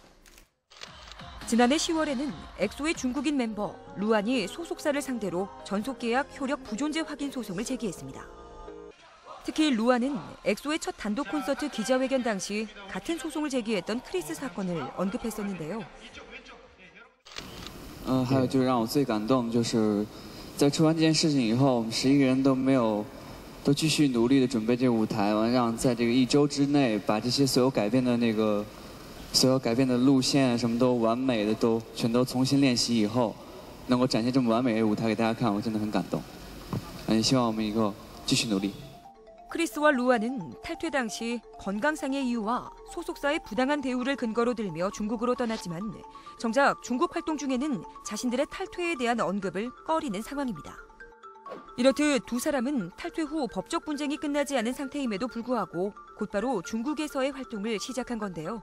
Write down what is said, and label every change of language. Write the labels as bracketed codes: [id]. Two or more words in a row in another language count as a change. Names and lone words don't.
[ko] 지난해 10월에는 엑소의 중국인 멤버 루한이 소속사를 상대로 전속계약 효력 부존재 확인 소송을 제기했습니다. 특히 루한은 엑소의 첫 단독 콘서트 기자회견 당시 같은 소송을 제기했던 크리스 사건을 언급했었는데요. [zh] 还有就是让我最感动，就是在出完这件事情以后，我们11个人都继续努力的准备这个舞台，完让在这个1周之内把这些所有改变的路线什么都完美的全都重新练习以后，能够展现这么完美的舞台给大家看，我真的很感动。也希望我们以后继续努力。 [ko] 크리스와 루한은 탈퇴 당시 건강상의 이유와 소속사의 부당한 대우를 근거로 들며 중국으로 떠났지만 정작 중국 활동 중에는 자신들의 탈퇴에 대한 언급을 꺼리는 상황입니다. 이렇듯 두 사람은 탈퇴 후 법적 분쟁이 끝나지 않은 상태임에도 불구하고 곧바로 중국에서의 활동을 시작한 건데요.